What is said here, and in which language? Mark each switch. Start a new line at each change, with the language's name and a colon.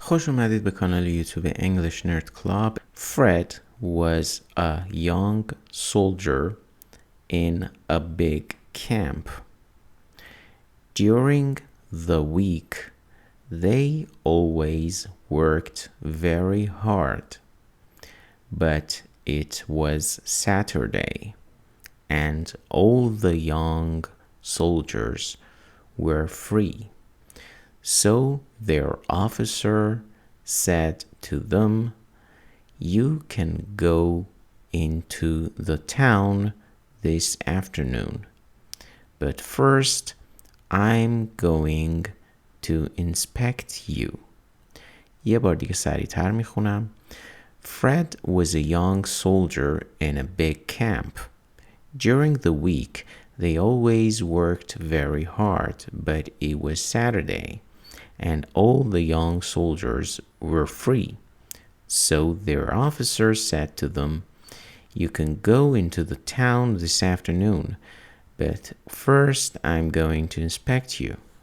Persian: خوش اومدید به کانال یوتیوب English Nerd Club.
English: Fred was a young soldier in a big camp. During the week, they always worked very hard. But it was Saturday, and all the young soldiers were free. So their officer said to them, "You can go into the town this afternoon. But first, I'm going to inspect you."
Persian: یه بار دیگه سریع‌تر میخونم.
English: Fred was a young soldier in a big camp. During the week, they always worked very hard, but it was Saturday, and all the young soldiers were free. So their officer said to them, "You can go into the town this afternoon, but first I'm going to inspect you."